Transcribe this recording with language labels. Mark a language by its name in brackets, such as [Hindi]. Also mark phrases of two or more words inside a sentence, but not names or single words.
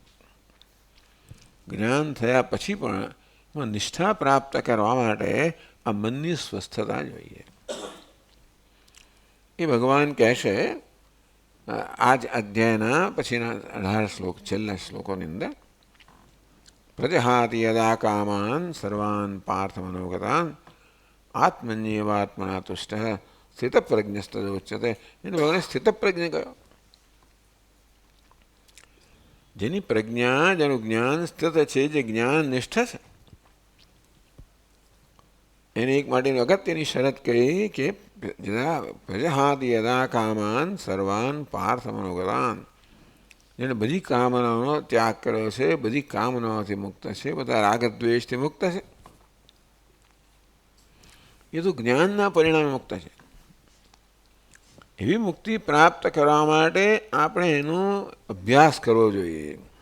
[Gujarati] જ્ઞાન થયા પછી પણ નિષ્ઠા પ્રાપ્ત કરવા માટે આ મનની સ્વસ્થતા જોઈએ. એ ભગવાન કહેશે આ જ અધ્યાયના પછીના 18 શ્લોક, છેલ્લા શ્લોકોની અંદર, [Sanskrit] પ્રજહાતિ યદા કામાન સર્વાન પાર્થ મનોગતાન આત્મન્યેવાત્મના તુષ્ટ સ્થિતપ્રજ્ઞસ્તદોચ્યતે. [Gujarati] એને ભગવાને સ્થિતપ્રજ્ઞ કહ્યો. જેની પ્રજ્ઞા, જેનું જ્ઞાન સ્થિત છે, જે જ્ઞાન નિષ્ઠ છે, એને એક માટેની અગત્યની શરત કહી કે [Sanskrit] પ્રજહાતિ યદા કામાન સર્વાન પાર્થ મનોગતાન. [Gujarati] જેને બધી કામનાઓનો ત્યાગ કર્યો છે, બધી કામનાઓથી મુક્ત છે, બધા રાગદ્વેષથી મુક્ત છે, એ તો જ્ઞાનના પરિણામે મુક્ત છે. એવી મુક્તિ પ્રાપ્ત કરવા માટે આપણે એનો અભ્યાસ કરવો જોઈએ.